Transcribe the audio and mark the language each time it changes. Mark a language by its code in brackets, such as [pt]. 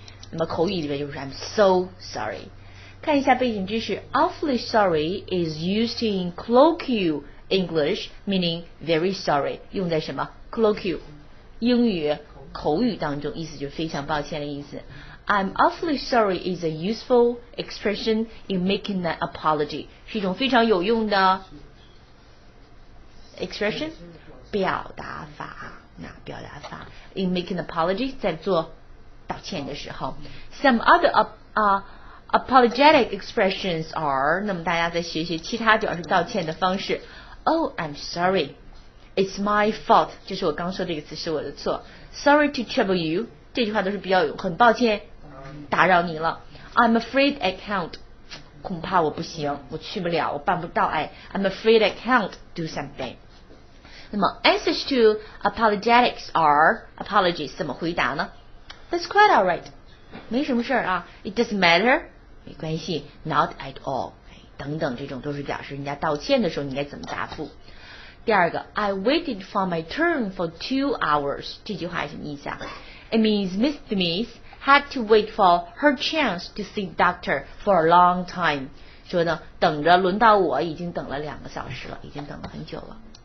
[zh] 那么口语里面就是 [en] I'm so sorry。 [zh] 看一下背景知识 ， [en] awfully sorry is used in colloquial English, meaning very sorry， [zh] 用在什么 colloquial 英语口语当中，意思就是非常抱歉的意思。 [en] I'm awfully sorry is a useful expression in making an apology， [zh] 是一种非常有用的 [en] expression 表达法。 [zh] 表达法 [en] in making an apology [zh] 在做道歉的时候。 [en] Some other apologetic expressions are， [zh] 那么大家再学学其他表示道歉的方式。 [en] Oh, I'm sorry. It's my fault. [zh] 就是我刚说这个词是我的错。 [en] Sorry to trouble you. [zh] 这句话都是比较很抱歉打扰你了。 [en] I'm afraid I can't. [zh] 恐怕我不行，我去不了，我办不到。 [en] I'm afraid I can't do something. 那么 answers to apologetics are apologies [zh] 怎么回答呢？ [en] That's quite alright. [zh] 没什么事啊。 [en] It doesn't matter. [zh] 没关系。 [en] Not at all. [zh] 等等，这种都是表示人家道歉的时候你应该怎么答复。第二个 [en] I waited for my turn for 2 hours [zh] 这句话什么意思啊？ [en] It means Miss Smith had to wait for her chance to see doctor for a long time [zh] 说呢等着轮到我已经等了2个小时了，已经等了很久了。